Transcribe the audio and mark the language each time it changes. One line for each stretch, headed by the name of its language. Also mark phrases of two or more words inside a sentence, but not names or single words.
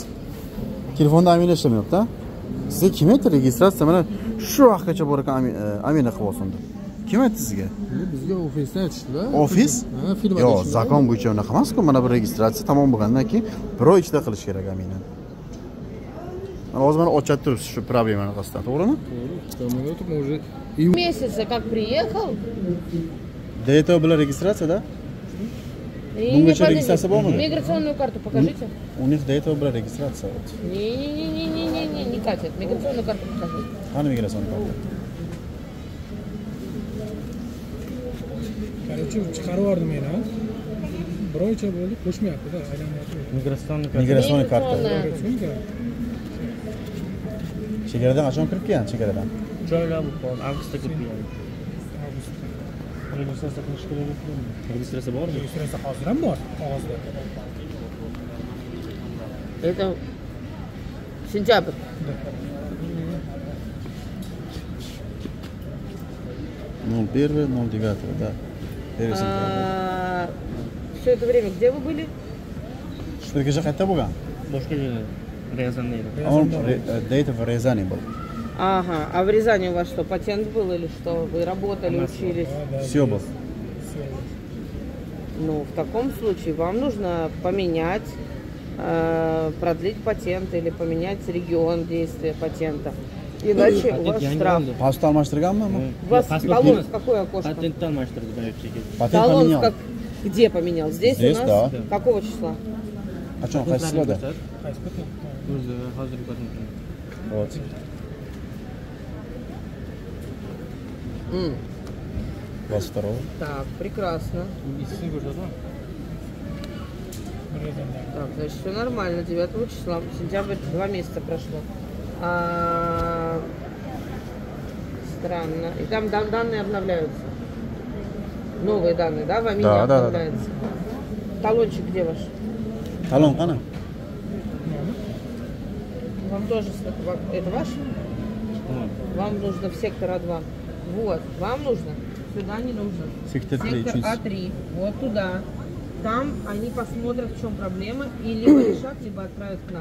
Uzbek: Telefonda amina ishlamayapti-a? Sizga kim aytdi registratsiya mana shu vaqtgacha bor ekan amina qilib olsin deb. Kim aytdi sizga? Bizga ofisdan aytishdilar. Ofis? Ha, firma. Yo'q, zakon bo'yicha unaqa emas-ku. Mana bu registratsiya tamom bo'lgandan keyin bir oy ichida qilish kerak amina. Hozir mana ochib turibsiz shu problemani qasdan, to'g'rimi? To'g'ri.
Russian: Месяца как приехал? До этого была регистрация, да? Bungacha registratsiya bormi? Миграционную карту покажите. У них до этого была регистрация. Не-не-не, не катит. Миграционную карту покажи.
Uzbek: Qani migratsion karta? Короче, chiqarib yubordim men ham. Bir oycha bo'ldi, qo'shmayapti-da, aylanmayapti. Migratsion karta.
Russian: Миграционная.
Uzbek: Chegaradan qachon kirib kelgan? Chegaradan. Joylab qoldi, avgustda kirib kelgan. Registratsiya qilish kerak ekan. Registratsiya bormi? Registratsiya hozir ham bor, qog'ozda.
Russian: Это сентябрь. Ну, 1-09, да. Все это время где вы были?
Uzbek: Shungacha qayerda bo'lgan? Boshqa joyda. Ryazanda edi.
Russian: До этого в Рязани был. Ага, а в Рязани у вас что, патент был или что? Вы работали, учились? Все был. Ну, в таком случае вам нужно поменять, продлить патент или поменять регион действия патента. Иначе у вас штраф.
Uzbek: Pasport almashtirganmi?
Russian: У вас талон в какое окошко?
Uzbek: Patentdan almashtirdi boyagi. Patent
Russian: Талон поменял. где поменял? Здесь у Здесь, нас? да. Какого числа?
Uzbek: Qachon qaysi silovda? O'zi hozirgi patentdan.
Russian: Вот. 22. Так, прекрасно.
Uzbek: Ikisini ko'rsataman.
Russian: Так, значит, все нормально. 9 числа, сентябрь, 2 месяца прошло. Странно. И там данные обновляются. Новые данные, да? В Амине Да, да, да. обновляются. Талончик где ваш?
Uzbek: Talon qani?
Russian: Вам тоже... Это ваш? Вам нужно в сектор А2. Вот, вам нужно. Сюда не нужно. Сектор 3, Сектор А3. Вот туда. Там они посмотрят, в чем проблема, и либо решат, либо отправят к нам.